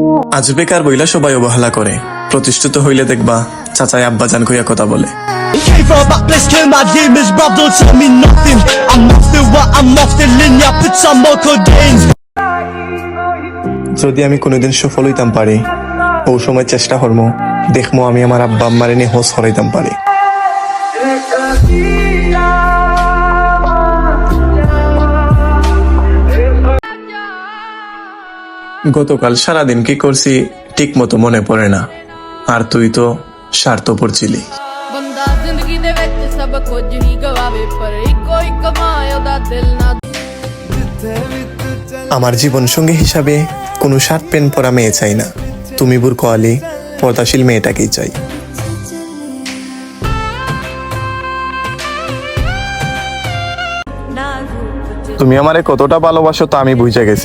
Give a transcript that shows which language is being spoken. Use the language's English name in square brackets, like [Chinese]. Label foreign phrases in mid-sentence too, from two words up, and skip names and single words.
[Bangla] আজ বেকার বইলা সবাই অবহেলা করে, প্রতিষ্ঠিত হইলে দেখবা চাচাই আব্বাজান কইয়া কথা বলে। [English] Came from a back place, kill my demons, bruv, don't tell me nothing. I'm off the what, I'm off the linear, put some more codeines. [Bangla] যদি আমি কোনোদিন সফল হইতাম পারি, ও সময় চেষ্টা করবো, দেখবো আমি আমার আব্বা আম্মারে নিয়ে হোস হরাইতাম পারি। গতকাল সারাদিন কি করছি ঠিক মতো মনে পড়ে না, আর তুই তো স্বার্থপর ছিলি। [Punjabi] ਬੰਦਾ ਜ਼ਿੰਦਗੀ ਦੇ ਵਿੱਚ ਸਭ ਕੁਝ ਹੀ ਗਵਾਵੇ ਪਰ ਇੱਕੋ ਇੱਕ ਮਾਂ ਉਹਦਾ ਦਿਲ ਨਾ। [Bangla] আমার জীবন সঙ্গী হিসাবে কোনো শার্ট প্যান্ট পরা মেয়ে চাই না, তুমি বুরকা আলী পর্দাশীল মেয়েটাকেই চাই। তুমি আমারে কতটা ভালোবাসো তা আমি বুঝে গেছি।